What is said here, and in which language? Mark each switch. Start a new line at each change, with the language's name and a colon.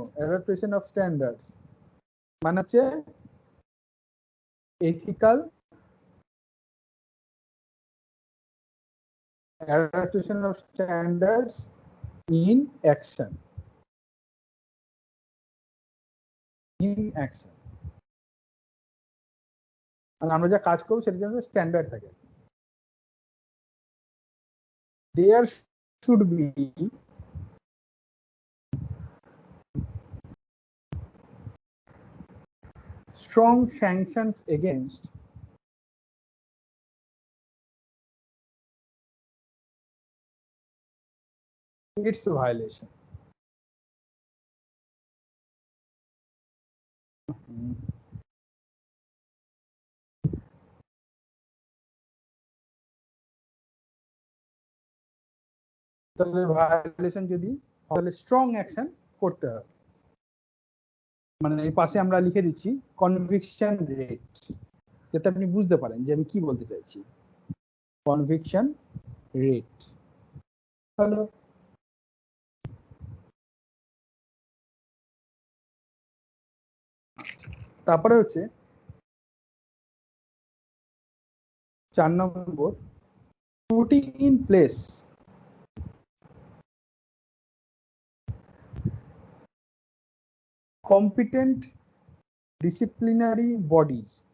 English: adaptation of standards
Bangla: মানে হচ্ছে
English: Ethical adaptation of standards in action. In action
Bangla: মানে আমরা যা কাজ করব সেটার জন্য স্ট্যান্ডার্ড থাকে।
English: There should be strong sanctions against its violation.
Bangla: তাহলে ভায়োলেশন যদি তাহলে স্ট্রং অ্যাকশন করতে হবে। মানে এই পাশে আমরা লিখে দিচ্ছি কনভিকশন রেট, যাতে আপনি বুঝতে পারেন যে আমি কি বলতে চাইছি।
English: conviction rate
Bangla: হলো তারপরে হচ্ছে 4 নম্বর
English: putting in place competent disciplinary bodies